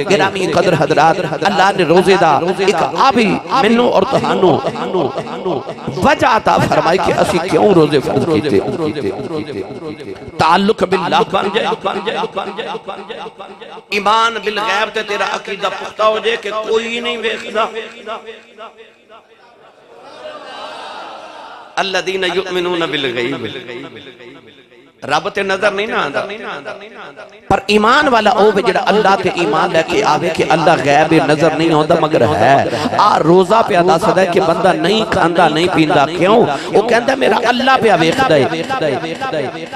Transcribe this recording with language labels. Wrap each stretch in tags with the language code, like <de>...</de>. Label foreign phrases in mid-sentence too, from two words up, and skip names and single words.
<pa>گرامی قدر حضرات اللہ نے روزے دا اک آ وی مینوں اور تہانوں وجہ عطا فرمائی کہ اسی کیوں روزے فرض کیتے. تعلق باللہ بن جائے، ایمان بالغیب تے تیرا عقیدہ پختہ ہو جائے کہ کوئی نہیں ویکھدا.</pa> <ar>الذين يؤمنون بالغيب,</ar> <pa>رب تے نظر نہیں نا آندا، پر ایمان والا او اے جیہڑا اللہ تے ایمان لے کے آوے کہ اللہ غیب نظر نہیں آندا مگر اے. آ روزہ پے دسدا اے کہ بندہ نہیں کھاندا نہیں پیندا کیوں، او کہندا میرا اللہ پے ویکھدا اے.</pa>